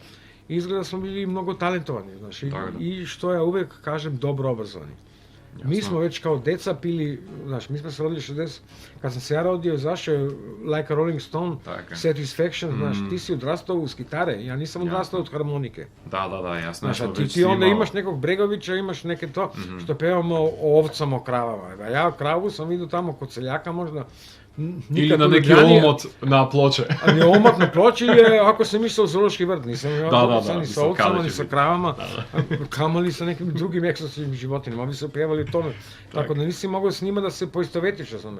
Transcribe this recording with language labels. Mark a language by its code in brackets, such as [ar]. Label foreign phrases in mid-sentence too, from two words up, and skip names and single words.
[sr] I izgleda smo bili mnogo talentovani, znaš, i što ja uvijek kažem, dobro obrazovani. Mi smo već kao deca pili, znaš, mi smo se rodili 60, kad sam se ja rodio, zašao je Like a Rolling Stone, [mk] Така. [sr] Satisfaction, znaš, ti si odrastao uz gitare, ja nisam odrastao od harmonike. [mk] Да, јасно. [sr] Znaš, a ti onda imaš nekog Bregovića, imaš neke to, što pevamo o ovcama, o kravama. A ja kravu sam vidio tamo kod seljaka možda Или на u neki Ljubljani, omot na ploče. a ni omot na ploči je, ako sam išao u zoološki vrt, nisam Da, ni mislim, sa ovcama, kada ni će sa biti. kravama, kamoli sa nekim drugim eksotičnim životinjama, ovi su pjevali o tome, tako da nisi mogao s njima da se poistovetiš, razumeš.